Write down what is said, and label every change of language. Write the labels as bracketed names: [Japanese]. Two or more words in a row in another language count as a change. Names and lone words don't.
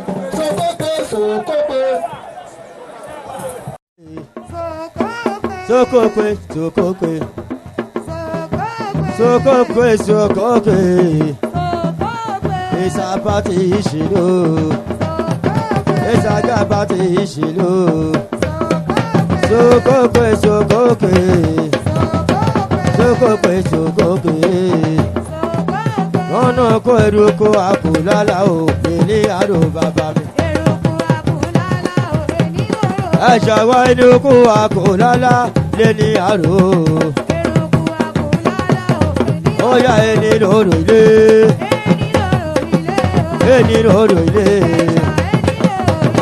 [Yoruba] Sokope, Sokope. Sokope, Sokope. Sokope, Sokope. [English] It's a party, Ishilo. It's a party, Ishilo. [Yoruba] Sokope, Sokope. Sokope, Sokope. Ọ̀nà kó eruku àkùlálà òkè ní àrò bàbá mi. Eruku àkùlálà òkè ní àrò. Ẹ ṣàwá eruku àkùlálà lé ní àrò. Eruku àkùlálà òkè ní àrò. Ó yá ẹni lóró ilé. Ẹni lóró ilé o. Ẹni lóró ilé. Ẹni lóró ilé.